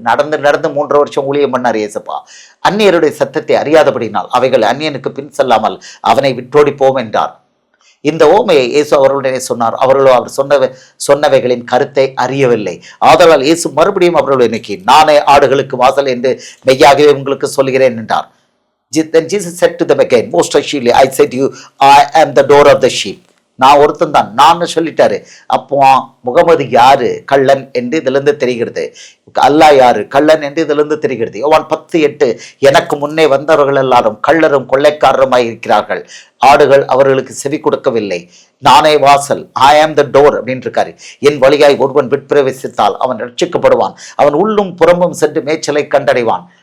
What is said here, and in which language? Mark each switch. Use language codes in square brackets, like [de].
[ta] நடந்து 3 வருஷம் ஊழியம் பண்ணார் இயேசுப்பா. அந்நியருடைய சத்தத்தை அறியாதபடினால் அவைகள் அந்நியனுக்கு பின் செல்லாமல் அவனை விட்டோடி போம் என்றார். இந்த ஓமையை இயேசு அவர்களுடனே சொன்னார். அவர்களோ அவர் சொன்னவைகளின் கருத்தை அறியவில்லை. ஆதலால் இயேசு மறுபடியும் அவர்களை நோக்கி, நானே ஆடுகளுக்கு வாசல் என்று மெய்யாகவே உங்களுக்கு சொல்கிறேன் என்றார். [en] Then Jesus said to them again, most assuredly I say to you, I am the door of the sheep. [ta] நான் ஒருத்தன் தான், நான் சொல்லிட்டாரு. அப்போ முகமது யாரு கள்ளன் என்று இதிலிருந்து தெரிகிறது, அல்லாஹ் யாரு கள்ளன் என்று இதிலிருந்து தெரிகிறது. யோவான் 10:8 எனக்கு முன்னே வந்தவர்கள் எல்லாரும் கள்ளரும் கொள்ளைக்காரருமாய் இருக்கிறார்கள், ஆடுகள் அவர்களுக்கு செவி கொடுக்கவில்லை. நானே வாசல், [en] I am the door [ta] அப்படின்னு இருக்காரு. என் வழியாய் ஒருவன் விட்பிரவேசித்தால் அவன் ரட்சிக்கப்படுவான், அவன் உள்ளும் புறம்பும் சென்று மேய்ச்சலை கண்டடைவான்.